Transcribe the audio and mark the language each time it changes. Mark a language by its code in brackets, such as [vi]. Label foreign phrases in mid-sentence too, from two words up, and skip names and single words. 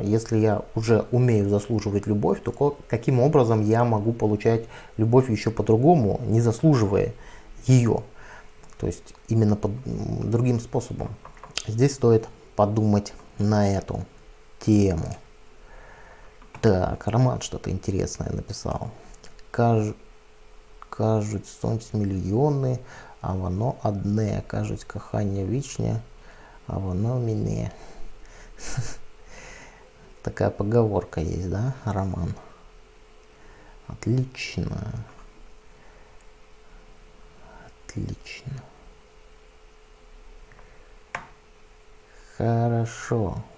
[ru] Если я уже умею заслуживать любовь, то каким образом я могу получать любовь еще по-другому, не заслуживая ее, то есть именно под другим способом. Здесь стоит подумать на эту тему. Так, Роман что-то интересное написал. [uk] Кажуть сонці мільйони, а воно одне. Кажуть, кохання вічне, а воно мене. [ru] Такая поговорка есть, да, Роман? Отлично. Отлично. Хорошо.